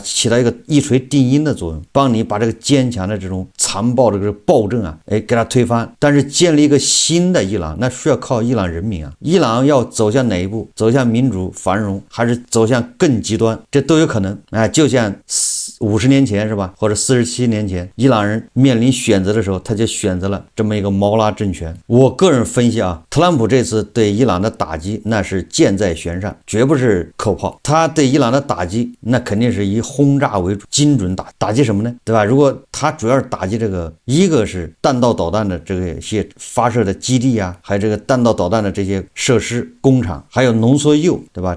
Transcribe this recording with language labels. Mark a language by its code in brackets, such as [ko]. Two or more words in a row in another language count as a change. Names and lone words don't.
[zh] 起到一個一錘定音的作用，幫你把這個堅強的這種殘暴的這個暴政給它推翻。但是建立一個新的伊朗，那需要靠伊朗人民伊朗要走向哪一步？走向民主繁榮，還是走向更極端？這都有可能就像50年前是吧，或者47年前，伊朗人面臨選擇的時候，他就選擇了這麼一個毛拉政權。我個人分析特朗普這次對伊朗的打擊那是箭在弦上，絕不是扣炮。他對伊朗的打擊那肯定是以轟炸為主，精準打擊什麼呢？對吧？如果他主要是打擊這個，一個是彈道導彈的這個些發射的基地還有這個彈道導彈的這些設施工廠，還有濃縮鈾，對吧？